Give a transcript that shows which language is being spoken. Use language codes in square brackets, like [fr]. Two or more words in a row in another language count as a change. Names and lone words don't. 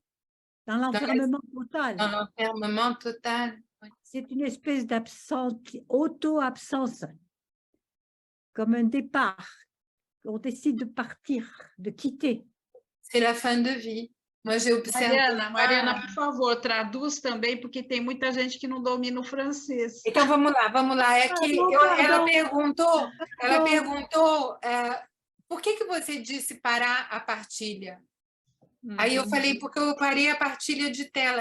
[fr] Dans l'enfermement total. Dans l'enfermement total. Oui. C'est une espèce d'absence, auto-absence, comme un départ. On décide de partir, de quitter. C'est la fin de vie. Moi, j'ai observé. [pt] Mariana, por favor, traduz também, porque tem muita gente que não domina o francês. Então, vamos lá. É que ela perguntou por que você disse parar a partilha? Aí eu falei, porque eu parei a partilha de tela.